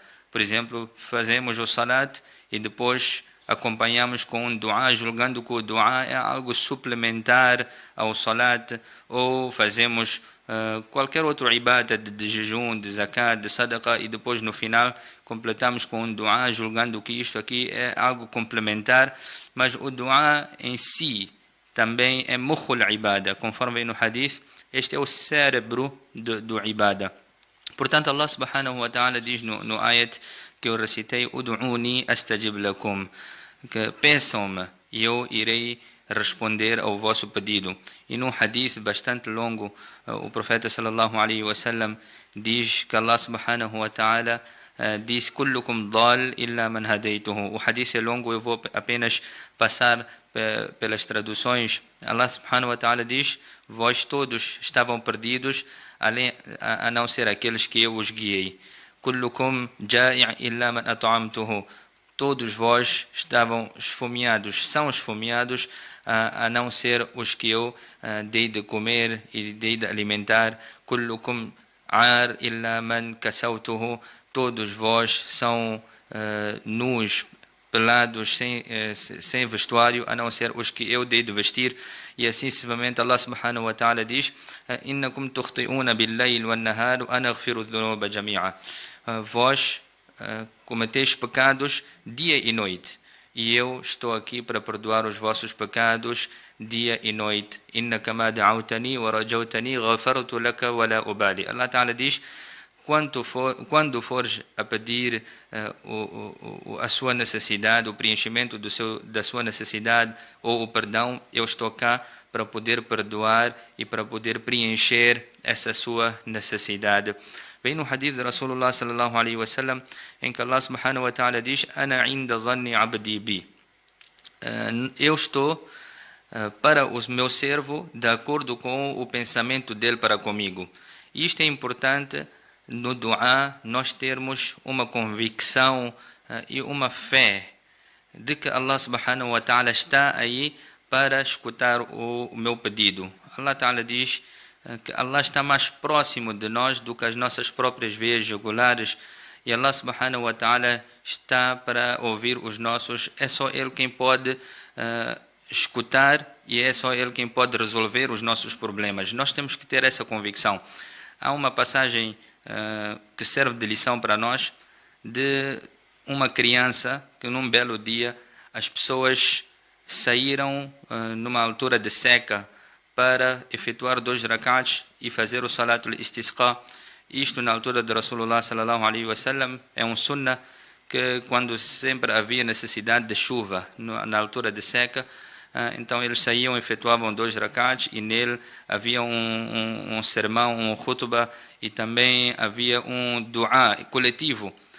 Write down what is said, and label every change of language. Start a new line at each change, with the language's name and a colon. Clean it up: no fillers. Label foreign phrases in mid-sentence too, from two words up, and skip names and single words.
Portuguese: Por exemplo, fazemos o salat e depois acompanhamos com um dua, julgando que o dua é algo suplementar ao salat, ou fazemos qualquer outro ibadah de jejum, de zakat, de sadaqa, e depois no final completamos com um dua, julgando que isto aqui é algo complementar. Mas o dua em si também é
Arabic: مخ العبادة,
Portuguese: conforme vem no hadith, este é o cérebro do ibadah. Portanto,
Arabic: الله سبحانه وتعالى
Portuguese: diz no ayat que eu recitei:
Arabic: ادعوني أستجب لكم,
Portuguese: que peçam-me e eu irei responder ao vosso pedido. E num hadith bastante longo, o profeta
Arabic: صلى الله عليه وسلم
Portuguese: diz que
Arabic: الله سبحانه وتعالى
Portuguese: diz:
Arabic: كلكم ضال إلا من هديته.
Portuguese: O hadith é longo, eu vou apenas passar pelas traduções.
Arabic: الله سبحانه وتعالى
Portuguese: diz: vós todos estavam perdidos, a não ser aqueles que eu os guiei.
Arabic: كلكم جائع إلا من أطعمته.
Portuguese: Todos vós estavam esfomeados, são esfomeados, a não ser os que eu dei de comer e dei de alimentar.
Arabic: كلكم عار إلا من كسوته.
Portuguese: Todos vós são nus, pelados, sem vestuário, a não ser os que eu dei de vestir. E assim sucessivamente
Arabic: الله سبحانه وتعالى
Portuguese: diz:
Arabic: إنكم تخطئون بالليل والنهار وأنا أغفر الذنوب جميعا.
Portuguese: Vós cometeis pecados dia e noite, e eu estou aqui para perdoar os vossos pecados dia e noite.
Arabic: إنك ما دعوتني ورجوتني غفرت لك ولا أبالي. الله تعالى
Portuguese: diz: quando fores a pedir a sua necessidade, o preenchimento da sua necessidade ou o perdão, eu estou cá para poder perdoar e para poder preencher essa sua necessidade. Vem no hadith de
Arabic: رسول الله صلى الله عليه وسلم
Portuguese: em que
Arabic: الله سبحانه وتعالى
Portuguese: diz:
Arabic: أنا عند ظن عبدي بي.
Portuguese: Eu estou para o meu servo de acordo com o pensamento dele para comigo. Isto é importante no dua, nós termos uma convicção e uma fé de que
Arabic: الله سبحانه وتعالى
Portuguese: está aí para escutar o meu pedido.
Arabic: الله تعالى
Portuguese: diz que Allah está mais próximo de nós do que as nossas próprias veias jugulares, e
Arabic: الله سبحانه وتعالى
Portuguese: está para ouvir os nossos. É só Ele quem pode escutar e é só Ele quem pode resolver os nossos problemas. Nós temos que ter essa convicção. Há uma passagem que serve de lição para nós, de uma criança que num belo dia as pessoas saíram numa altura de seca para efetuar 2 rak'ats e fazer o
Arabic: صلاة الاستسقاء.
Portuguese: Isto na altura de
Arabic: رسول الله صلى الله عليه وسلم
Portuguese: é um sunnah que quando sempre havia necessidade de chuva na altura de seca, então eles saíam, efetuavam 2 rak'ats e nele havia um sermão, um khutbah, e também havia um dua coletivo.